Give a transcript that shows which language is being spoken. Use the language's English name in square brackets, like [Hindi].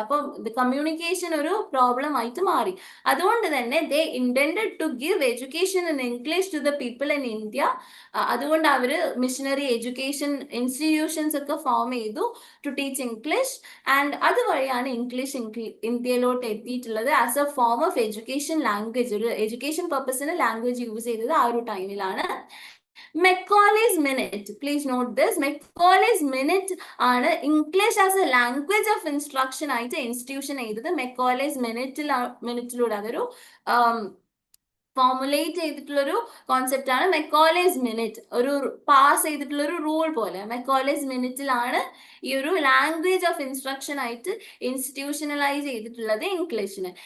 [Malayalam] അപ്പം കമ്മ്യൂണിക്കേഷൻ ഒരു പ്രോബ്ലം ആയിട്ട് മാറി. അതുകൊണ്ട് തന്നെ [English] They intended to give education in English to the people in India. [Malayalam] അതുകൊണ്ട് അവര് മിഷനറി എഡ്യൂക്കേഷൻ ഇൻസ്റ്റിറ്റ്യൂഷൻസ് ഒക്കെ ഫോം ചെയ്തു [English] To teach English. [Malayalam] And അതുവഴിയാണ് English ഇന്ത്യയിലോട്ട് എത്തിയിട്ടുള്ളത് [English] As a form of education language. [Malayalam] ഒരു എഡ്യൂക്കേഷൻ പർപ്പസിന് ലാംഗ്വേജ് യൂസ് ചെയ്തത് ആ ഒരു ടൈമിലാണ്. [English] Macaulay's Minute, please note this. [Malayalam] Macaulay's Minute ആണ് English [English] as a language of instruction [Malayalam] ആയിട്ട് ഇൻസ്റ്റിറ്റ്യൂഷൻ ചെയ്തത്. Macaulay's മിനിറ്റിലൂടെ അതൊരു ഫോർമുലേറ്റ് ചെയ്തിട്ടുള്ളൊരു കോൺസെപ്റ്റ് ആണ് മെക്കോളേസ് മിനിറ്റ്. ഒരു പാസ് ചെയ്തിട്ടുള്ള ഒരു റൂൾ പോലെ മെക്കോളേസ് മിനിറ്റിലാണ് ഈ ഒരു ലാംഗ്വേജ് ഓഫ് ഇൻസ്ട്രക്ഷൻ ആയിട്ട് ഇൻസ്റ്റിറ്റ്യൂഷണലൈസ് ചെയ്തിട്ടുള്ളത് ഇംഗ്ലീഷിന്.